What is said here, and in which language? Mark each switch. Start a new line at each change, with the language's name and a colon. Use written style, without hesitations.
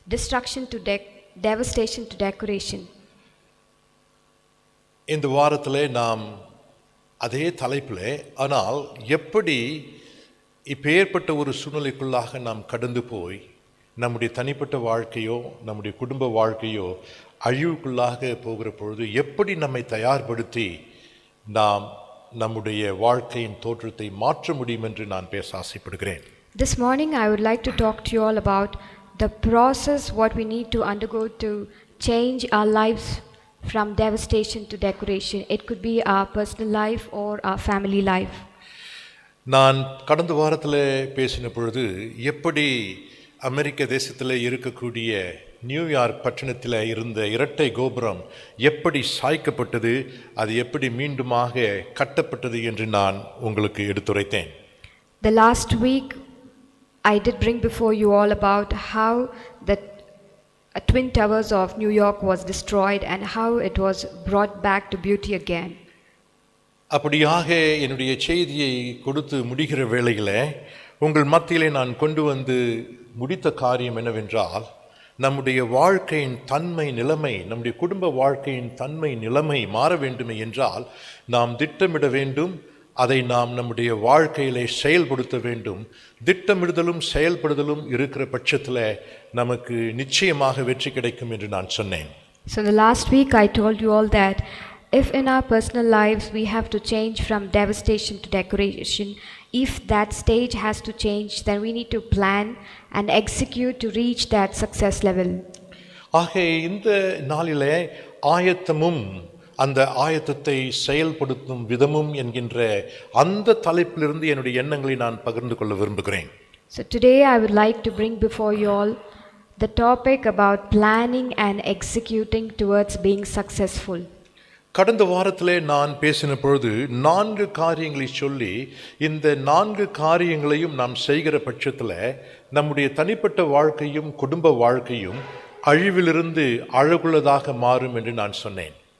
English: Devastation to decoration.
Tamil: இந்த வாரத்திலே நாம் அதே தலைப்பிலே, ஆனால் எப்படி இப்பேற்பட்ட ஒரு சூழ்நிலைக்குள்ளாக நாம் கடந்து போய் நம்முடைய தனிப்பட்ட வாழ்க்கையோ நம்முடைய குடும்ப வாழ்க்கையோ அழிவுக்குள்ளாக போகிற பொழுது எப்படி நம்மை தயார்படுத்தி நாம் நம்முடைய வாழ்க்கையின் தோற்றத்தை மாற்ற முடியும் என்று நான் பேச ஆசைப்படுகிறேன்.
English: This morning I would like to talk to you all about the process what we need to undergo to change our lives from devastation to decoration. It could be our personal life or our family life.
Tamil: நான் கடந்த வாரத்தில் பேசின பொழுது எப்படி அமெரிக்க தேசத்தில் இருக்கக்கூடிய New York பட்டணத்தில் இருந்த இரட்டை கோபுரம் எப்படி சாய்க்கப்பட்டது, அது எப்படி மீண்டுமாக கட்டப்பட்டது என்று நான் உங்களுக்கு எடுத்துரைத்தேன்.
English: The last week I did bring before you all about how the Twin Towers of New York was destroyed and how it was brought back to beauty again.
Tamil: அப்படியாக என்னுடைய செய்தியை கொடுத்து முடிகிற வேளையில் உங்கள் மத்தியிலே நான் கொண்டு வந்து முடித்த காரியம் என்னவென்றால், நம்முடைய வாழ்க்கையின் தன்மை நிலைமை, நம்முடைய குடும்ப வாழ்க்கையின் தன்மை நிலைமை மாற வேண்டுமே என்றால் நாம் திட்டமிட வேண்டும், அதை நாம் நம்முடைய வாழ்க்கையிலே செயல்படுத்த வேண்டும். திட்டமிடுதலும் செயல்படுதலும் இருக்கிற பட்சத்தில் நமக்கு நிச்சயமாக வெற்றி கிடைக்கும் என்று நான் சொன்னேன்.
English: So the last week I told you all that if in our personal lives we have to change from devastation to decoration, if that stage has to change, then we need to plan and execute to reach that success level.
Tamil: ஆக இந்த நாளிலே ஆயத்தமும் அந்த ஆயத்தத்தை செயல்படுத்தும் விதமும் என்கின்ற அந்த தலைப்பிலிருந்து என்னுடைய எண்ணங்களை நான் பகிர்ந்து கொள்ள விரும்புகிறேன்.
English: So today I would like to bring before you all the topic about planning and executing towards being successful.
Tamil: கடந்த வாரத்திலே நான் பேசின பொழுது 4 காரியங்களை சொல்லி, இந்த 4 காரியங்களையும் நாம் செய்கிற பட்சத்தில் நம்முடைய தனிப்பட்ட வாழ்க்கையும் குடும்ப வாழ்க்கையும் அழிவிலிருந்து அழகுள்ளதாக மாறும் என்று நான் சொன்னேன்.